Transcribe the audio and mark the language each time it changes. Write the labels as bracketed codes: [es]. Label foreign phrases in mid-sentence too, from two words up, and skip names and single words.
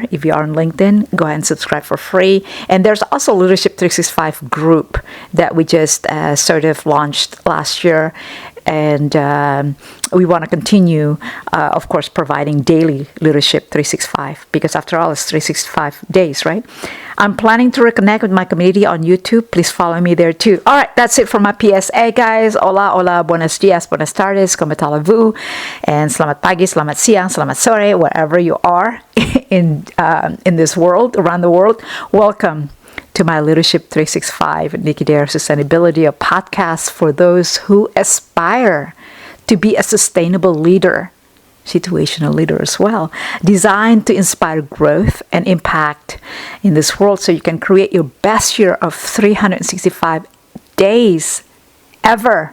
[en] If you are on LinkedIn, go ahead and subscribe for free. And there's also Leadership 365 group that we just sort of launched last year. And we want to continue, of course, providing daily Leadership 365, because after all, it's 365 days, right? I'm planning to reconnect with my community on YouTube. Please follow me there too. All right, that's it for my PSA, guys. [es] Hola, hola, buenos dias, buenas tardes, como tal vous, and [id] selamat pagi, selamat siang, selamat sore, [en] wherever you are in this world, around the world. Welcome to my Leadership 365 Nicky Dare Sustainability, a podcast for those who aspire to be a sustainable leader, situational leader as well, designed to inspire growth and impact in this world so you can create your best year of 365 days ever.